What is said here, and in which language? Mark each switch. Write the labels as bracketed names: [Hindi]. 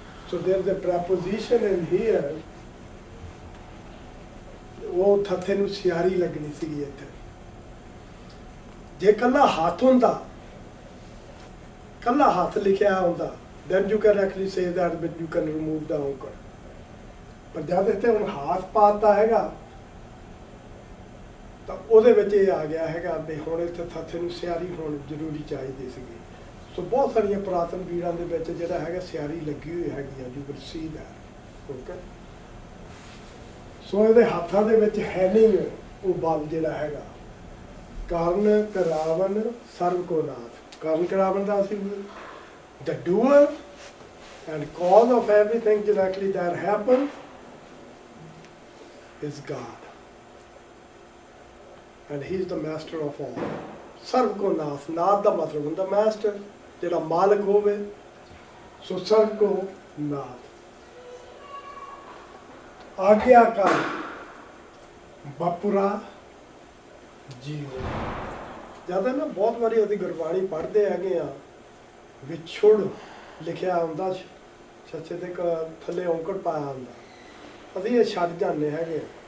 [English] So there's a preposition in here, [Punjabi] ਉਹ ਥੱਥੇ ਨੂੰ ਸਿਆਰੀ ਲੱਗਣੀ ਸੀਗੀ ਇੱਥੇ। ਜੇ ਕੱਲਾ ਹੱਥ ਹੁੰਦਾ, ਕੱਲਾ ਹੱਥ ਲਿਖਿਆ ਹੁੰਦਾ, [English] then you can actually say that, but you can remove the aunkar. [Punjabi] ਪਰ ਜਦ ਇੱਥੇ ਹੁਣ ਹੱਥ ਪਾਤਾ ਹੈਗਾ ਤਾਂ ਉਹਦੇ ਵਿੱਚ ਇਹ ਆ ਗਿਆ ਹੈਗਾ ਵੀ ਹੁਣ ਇੱਥੇ ਥੱਥੇ ਨੂੰ ਸਿਆਰੀ ਹੋਣੀ ਜ਼ਰੂਰੀ ਚਾਹੀਦੀ ਸੀਗੀ। ਸੋ ਬਹੁਤ ਸਾਰੀਆਂ ਪੁਰਾਤਨ ਪੀੜਾਂ ਦੇ ਵਿੱਚ ਜਿਹੜਾ ਹੈਗਾ ਸਿਆਰੀ ਲੱਗੀ ਹੋਈ ਹੈਗੀ ਆ, [English] you will see that, [Punjabi] okay. ਸੋ ਇਹਦੇ ਹੱਥਾਂ ਦੇ ਵਿੱਚ ਹੈ ਨਹੀਂ ਉਹ ਬਲ ਜਿਹੜਾ ਹੈਗਾ। ਕਰਨ ਕਰਾਵਨ ਸਰਵ ਕੋ ਨਾਥ। ਕਰਨ ਕਰਾਵਨ ਦਾ ਅਸੀਂ [English] the doer and cause of everything directly that happens is God, and he is the master of all. [Punjabi] ਸਰਵ ਕੋ ਨਾਥ, ਨਾਥ ਦਾ ਮਤਲਬ ਹੁੰਦਾ ਮਾਸਟਰ, ਜਿਹੜਾ ਮਾਲਕ ਹੋਵੇ। ਸੋ ਸਰਵ ਕੋ ਨਾਥ। ਆਗਿਆਕਾਰ ਬਪੁਰਾ ਜੀਵ। ਜਿਆਦਾ ਨਾ ਬਹੁਤ ਵਾਰੀ ਅਸੀਂ ਗੁਰਬਾਣੀ ਪੜ੍ਹਦੇ ਹੈਗੇ ਆ, ਵਿਛੁੜ ਲਿਖਿਆ ਹੁੰਦਾ, ਛੱਛੇ ਦੇ ਥੱਲੇ ਔਂਕੜ ਪਾਇਆ ਹੁੰਦਾ, ਅਸੀਂ ਇਹ ਛੱਡ ਜਾਂਦੇ ਹੈਗੇ।